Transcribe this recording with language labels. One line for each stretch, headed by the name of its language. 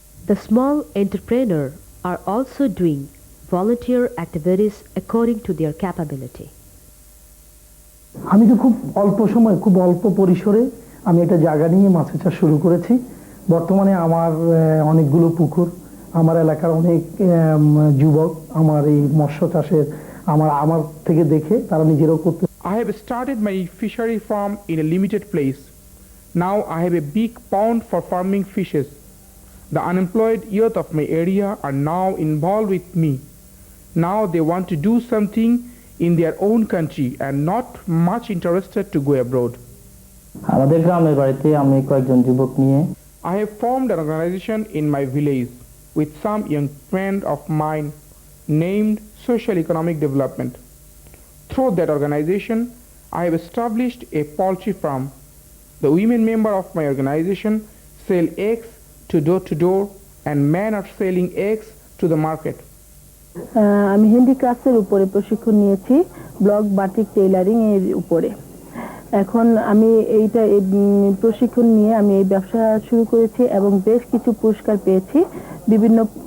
English: The small entrepreneur are also doing volunteer activities according to their capability.
Bangla: আমি তো খুব অল্প সময়, খুব অল্প পরিসরে আমি একটা জায়গা নিয়ে মাছের চাষ শুরু করেছি। বর্তমানে আমার অনেকগুলো পুকুর, আমার এলাকার অনেক যুবক আমার এই মৎস্য চাষের আমার থেকে দেখে তারা নিজেরাও করতে।
English: I have started my fishery farm in a limited place. Now I have a big pond for farming fishes. The unemployed youth of my area are now involved with me. Now they want to do something in their own country and not much interested to go abroad.
Bangla: আমাদের গ্রামের বাড়িতে আমি কয়েকজন যুবক নিয়ে
English: I have formed an organization in my village with some young friends of mine named Social Economic Development. Through that organization, I have established a poultry farm. The women member of my organization sell eggs to door, and men are selling eggs to the market.
Bangla: আমি হ্যান্ডিক্রাফটের উপরে প্রশিক্ষণ নিয়েছি, block batik tailoring এর উপরে। এখন আমি এইটা প্রশিক্ষণ নিয়ে আমি এই ব্যবসা শুরু করেছি এবং বেশ কিছু পুরস্কার পেয়েছি বিভিন্ন।